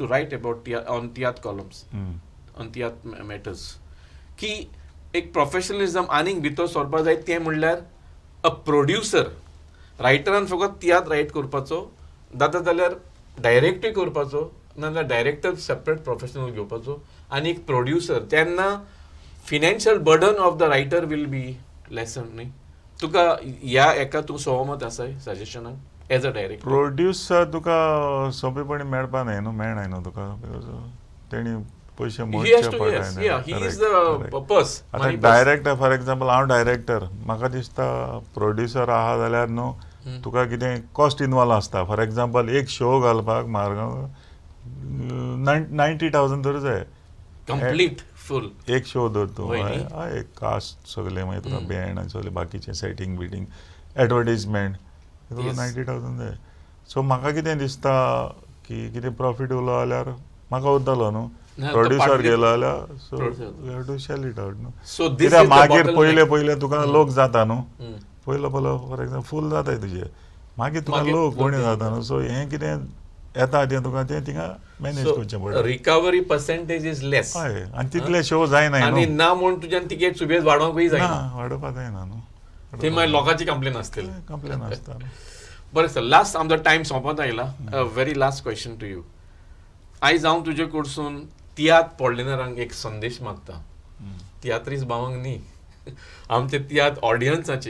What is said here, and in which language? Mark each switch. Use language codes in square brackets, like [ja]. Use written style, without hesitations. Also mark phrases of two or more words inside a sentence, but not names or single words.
[en] write about on tiatr columns on tiatr matters [kok] की एक प्रोफेशनलिझम आनीक भितर सरपाक जाय तें म्हणल्यार [en] a producer [kok] रायटरान फकत तियात्र रायट करपाचो जाता जाल्यार डायरेक्टूय करपाचो नाजाल्यार [en] director separate professional [kok] घेवपाचो आनी एक प्रोड्युसर तेन्ना [en] financial burden of the writer will be lessen [kok] न्ही तुका ह्या एका तूं सहमत आसाय सजेशनाक [en] as a director [kok] प्रोड्युसर तुका सोंपेपणी मेळपा न्हय न्हू मेळनाय न्हू तुका तेणी पयशे [en] he has [kok] मोडचे [en] to yes [kok] पडटाय [en] yeah he is the purpose [kok] आतां डायरेक्टर [en] for example [kok] हांव डायरेक्टर म्हाका दिसता प्रोड्युसर आहा जाल्यार न्हू तुका कितें [en] cost involve [kok] आसता [en] for example [kok] एक शो घालपाक मारगांव 90,000 तर जाय [en] complete full [kok] एक शो धर तूं होय न्ही? हय कास्ट सगळे मागीर तुका बँड आनी सगळे बाकीचे सेटींग बिटींग एडवर्टीजमेंट तुका [en] Yes. [kok] 90,000 जाय सो म्हाका कितें दिसता की कितें प्रॉफीट उरलो जाल्यार म्हाका उरतलो न्हू ना, तो प्रोड्युसर [en] partly- [kok] गेलो जाल्यार सो [en] Producer. you have to sell it out न्हू so this [kok] कित्याक [en] is the [kok] मागीर [en] bottleneck. [kok] पयले तुका लोक जाता न्हू Hmm. पयलो [en] for example [kok] फूल जाताय तुजे मागीर तुका मागीर लोक कोणी लोक जाता न्हू सो हें कितें येता तें तुका तें थिंगा मॅनेज करचें [en] So [kok] पडटा [en] recovery percentage is less [kok] हय आनी तितले शो जायनाय आनी न्हू ना म्हूण तुज्यान तिकेट सुबेज वाडोवंकूय ना जायना वाडोवपा जायना न्हू ते मागीर लोकांची कंप्लेन आसतली कंप्लेन आसता न्हू बरें सर लास्ट आमचो टायम सोंपत आयला [en] very last question to you [kok] आयज हांव तुजे कडसून तियात्र पडलेनारांक एक संदेश मागता तियात्रीस भावांक न्ही आमचे तियात्र ऑडियन्साचे.